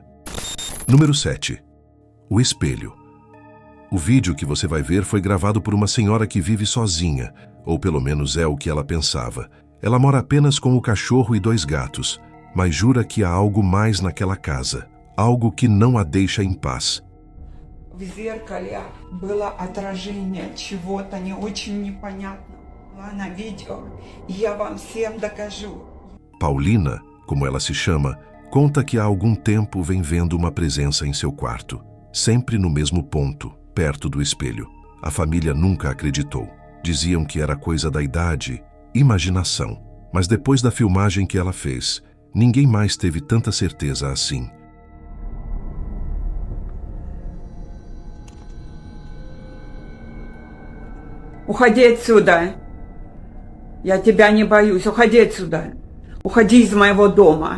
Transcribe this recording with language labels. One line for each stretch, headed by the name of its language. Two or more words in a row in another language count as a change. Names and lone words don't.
Portuguese: Número 7. O espelho. O vídeo que você vai ver foi gravado por uma senhora que vive sozinha, ou pelo menos é o que ela pensava. Ela mora apenas com o cachorro e 2 gatos, mas jura que há algo mais naquela casa, algo que não a deixa em paz.
Russian: В зеркале было отражение чего-то не очень непонятного. На видео, e я вам всем докажу.
Portuguese: Paulina, como ela se chama, conta que há algum tempo vem vendo uma presença em seu quarto, sempre no mesmo ponto, perto do espelho. A família nunca acreditou. Diziam que era coisa da idade, imaginação. Mas depois da filmagem que ela fez, ninguém mais teve tanta certeza assim.
Russian: Уходи отсюда. Я тебя не боюсь. Уходи отсюда. Уходи из моего дома.